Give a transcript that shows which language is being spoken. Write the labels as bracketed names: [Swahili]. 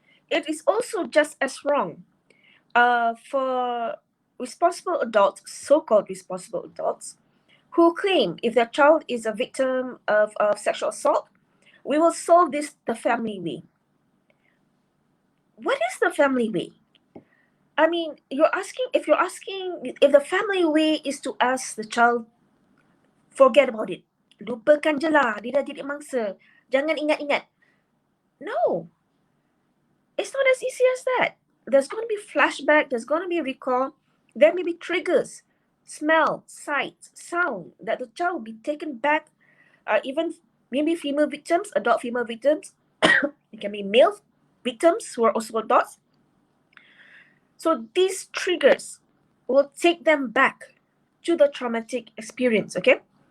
[English] It is also just as wrong for responsible adults, so-called responsible adults, who claim if their child is a victim of sexual assault, we will solve this the family way. What is the family way? I mean, if the family way is to ask the child, forget about it. [Malay] Lupakan je lah, dia dah jadi mangsa. Jangan ingat-ingat. [English] No. It's not as easy as that. There's going to be flashback, there's going to be recall, there may be triggers, smell, sight, sound, that the child will be taken back, even maybe female victims, adult female victims. It can be male victims who are also adults. So these triggers will take them back to the traumatic experience, okay?